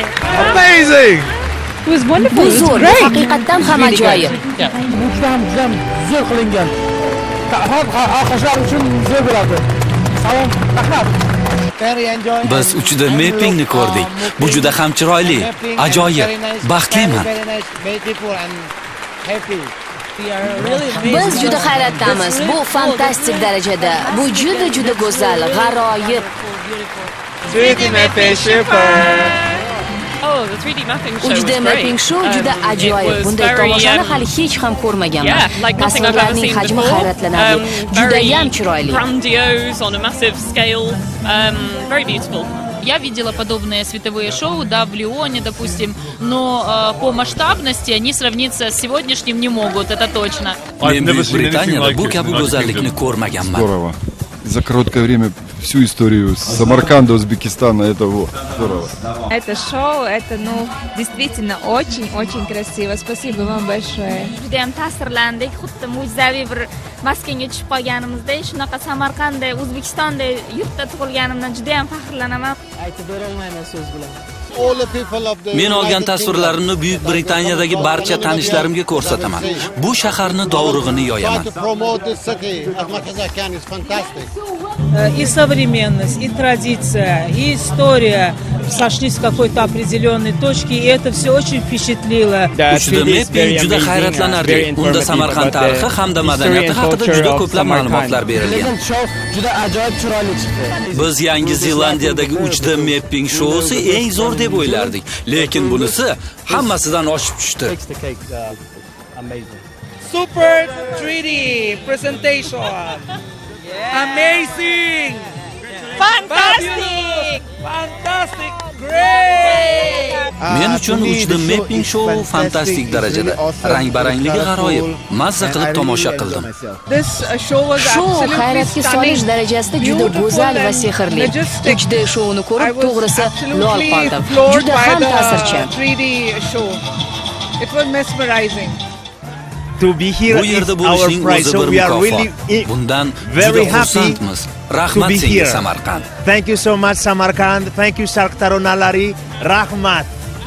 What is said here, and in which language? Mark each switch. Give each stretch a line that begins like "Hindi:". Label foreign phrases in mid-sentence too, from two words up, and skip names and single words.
English: Amazing! It was wonderful.
Uzbek: Bu
English: It was
Uzbek: zo'r,
English: great.
Uzbek: haqiqatdan ham ajoyib. Juda zo'r qilingan. Alqishlar uchun zo'r bo'ladi. Salom, rahmat. Biz uchida mappingni ko'rdik. Bu juda ham chiroyli, ajoyib, baxtliman. Biz juda hayratdamiz. Bu fantastik darajada. Bu juda go'zal, g'aroyib. 3D mapping super.
English: Oh, the 3D mapping show 3D was mapping great.
Uzbek: show juda ajoyib. Bunday tomoshani hali hech ham ko'rmaganman. Tasvirlarning hajmi hayratlanarli. Juda ham chiroyli.
English: Grandiose on a massive scale. Very beautiful.
Russian: Я видела подобные световые шоу, да, в Лионе, допустим, но по масштабности они сравниться с сегодняшним не могут, это точно.
Uzbek: Men Buyuk Britaniyada bu kabi go'zallikni ko'rmaganman.
Russian: Здорово. За короткое время всю историю Самарканда, Узбекистана, это вот, здорово. Это шоу, это, действительно очень красиво. Спасибо вам большое.
Uzbek: Judayam ta'sirlandik, xuddi mo'jizaviy bir maskanga tushib qolganimizday, shunaqa Samarqandda, O'zbekistonda yurtda tug'ilganimdan judayam faxrlanaman. Aytib bera olmayman so'z bilan. Men olgan tasvirlarimni Buyuk Britaniyadagi barcha tanishlarimga ko'rsataman. Bu shaharni dovrug'ini yoyaman.
Russian: И современность, и традиция, и история сошлись в какой-то определенной точке, и это все очень впечатлило.
Uzbek: Uchida mapping juda hayratlanarli. Unda Samarqand tarixi hamda madaniyati haqida juda ko'plab ma'lumotlar berilgan. Juda ajoyib chiroyli chiqdi. Biz Yangi Zelandiyadagi 3D mapping shousi eng zo'r deb o'ylardik, lekin bunisi hammasidan oshib tushdi.
English: Super 3D presentation. Amazing. Fantastic. Fantastic. Great.
Uzbek: Men uchun
English: 3D mapping show
Uzbek: fantastik darajada. Rang-barangligi g'aroyib. Mazza qilib tomosha qildim. Shou hayratga solish darajasida juda go'zal va sehrli. 3D shouni ko'rib, to'g'risi lol qoldim. Juda ham ta'sirchan.
English: 3D show. It was mesmerizing. To be here
Uzbek: Bu yerda
English: is our
Uzbek: bo'lishning
English: pride,
Uzbek: o'zi
English: so
Uzbek: bir
English: we are
Uzbek: mukofot.
English: really
Uzbek: Bundan
English: very
Uzbek: juda
English: happy
Uzbek: xursandmiz.
English: to
Uzbek: Rahmat
English: be
Uzbek: senga
English: here.
Uzbek: Samarqand.
English: Thank you so much Samarkand. Thank you Sharq Taronalari. Rahmat.